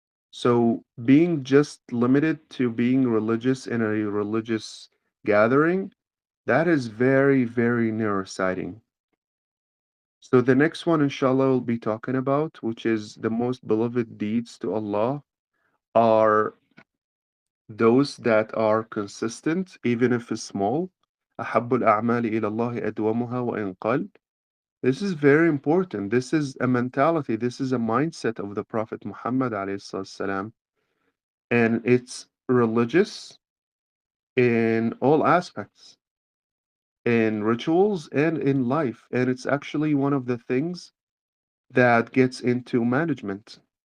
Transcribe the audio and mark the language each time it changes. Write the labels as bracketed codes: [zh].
[en] So being just limited to being religious in a religious gathering, that is very, very nearsighting. So the next one, inshallah, we'll be talking about, which is the most beloved deeds to Allah, are those that are consistent, even if it's small. [ar] أحب الأعمال إلى الله أدومها وإن قل. [en] This is very important. This is a mentality. This is a mindset of the Prophet Muhammad alayhi, and it's religious in all aspects, in rituals and in life. And it's actually one of the things that gets into management.